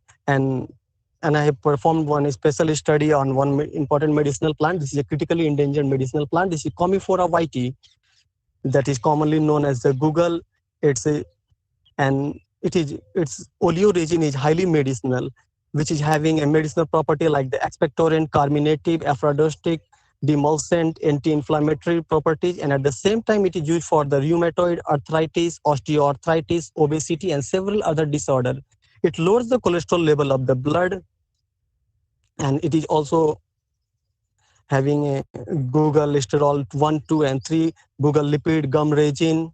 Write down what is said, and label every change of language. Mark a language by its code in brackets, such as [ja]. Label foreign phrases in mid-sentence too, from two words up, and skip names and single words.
[en] And I have performed one special study on one important medicinal plant. This is a critically endangered medicinal plant. This is Commiphora whitei, that is commonly known as the Google. It's a and its oleoresin is highly medicinal, which is having a medicinal property like the expectorant, carminative, aphrodisiac, demulcent, anti-inflammatory properties, and at the same time it is used for the rheumatoid arthritis, osteoarthritis, obesity, and several other disorders. It lowers the cholesterol level of the blood, and it is also having a Google cholesterol 1, 2, and 3, Google lipid, gum resin.